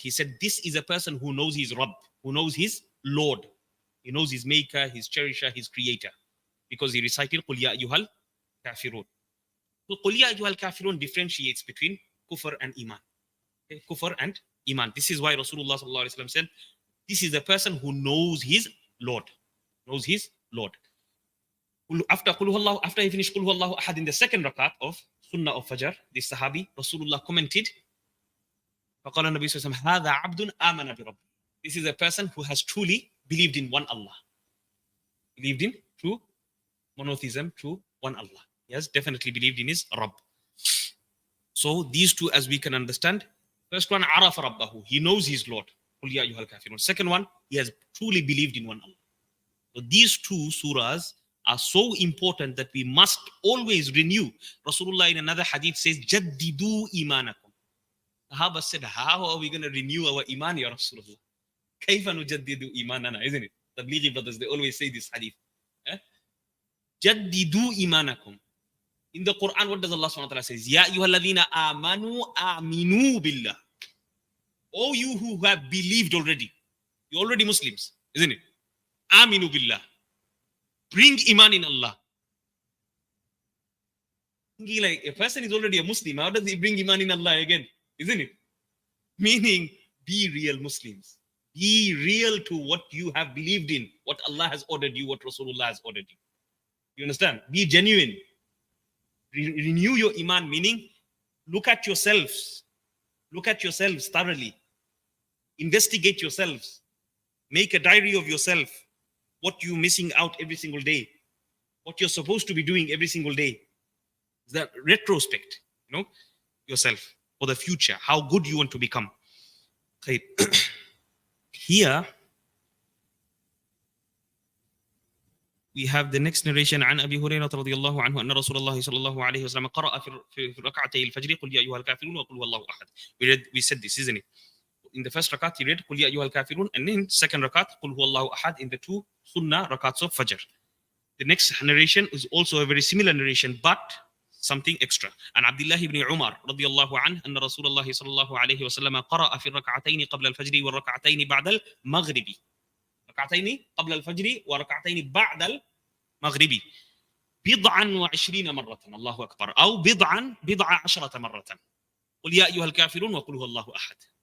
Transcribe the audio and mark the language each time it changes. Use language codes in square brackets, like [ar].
[en] He said, this is a person who knows his Rabb, who knows his Lord. He knows his maker, his cherisher, his creator. Because he recited [ar] قُلْ يَا أَيُّهَا الْكَافِرُونَ. [en] So [ar] قُلْ يَا أَيُّهَا الْكَافِرُونَ [en] differentiates between kufr and iman. Okay? Kufr and iman. This is why Rasulullah sallallahu alayhi wa sallam said, this is a person who knows his Lord. Knows his Lord. After he finished [ar] قُلْ هُوَ اللَّهُ أَحَدٍ [en] in the second rakat of Sunnah of Fajr, this Sahabi, Rasulullah commented, [ar] فَقَالَ النَّبِيُّ صَلَّى اللَّهُ عَلَيْهِ وَسَلَّمَ هَذَا عَبْدٌ آمَنَ بِرَبِّهِ. [en] This is a person who has truly believed in one Allah. Believed in true monotheism, true one Allah. He has definitely believed in his Rabb. So these 2, as we can understand, first one, [ar] عَرَفَ رَبَّهُ, [en] he knows his Lord. [ar] قُلْ يَا أَيُّهَا الْكَافِرُونَ. [en] Second one, he has truly believed in one Allah. So these 2 surahs are so important that we must always renew. Rasulullah in another hadith says, [ar] جَدِّدُوا إِيمَانَكُمْ. [en] Sahaba said, how are we going to renew our iman, Ya Rasulullah? [ar] كَيْفَ نُجَدِّدُ إِيمَانَنَا, [en] isn't it? Tablighi brothers, they always say this hadith. [ar] جَدِّدُوا إِيمَانَكُمْ. [en] In the Quran, what does Allah subhanahu wa ta'ala say? [ar] يَا أَيُّهَا الَّذِينَ آمَنُوا آمِنُوا بِاللَّهِ. [en] All you who have believed already, you're already Muslims, isn't it? [ar] Aminu billah. [en] Bring iman in Allah. Thinking like, a person is already a Muslim, how does he bring iman in Allah again? Isn't it? Meaning, be real Muslims. Be real to what you have believed in, what Allah has ordered you, what Rasulullah has ordered you. You understand? Be genuine. Renew your iman, meaning, look at yourselves. Look at yourselves thoroughly. Investigate yourselves. Make a diary of yourself. What you're missing out every single day. What you're supposed to be doing every single day. That retrospect, yourself. for the future, how good you want to become. Okay. Here we have the next narration [ar] عن أبي هريرة رضي الله عنه أن رسول الله صلى الله عليه وسلم قرأ في ركعتي الفجر قل يا أيها الكافرون وقل هو الله أحد. [en] We said this, isn't it? In the first rakat he read قل يا أيها الكافرون, and in second rakat قل هو الله أحد in the two sunnah rakats of Fajr. The next narration is also a very similar narration, but something extra. [ar] عن عبد الله بن عمر رضي الله عنه أن رسول الله صلى الله عليه وسلم قرأ في الركعتين قبل الفجر والركعتين بعد المغرب. ركعتين قبل الفجر وركعتين بعد المغرب 27 مرة. الله أكبر. أو بضع عشرة مرة. قل يا أيها الكافرون وقل هو الله أحد.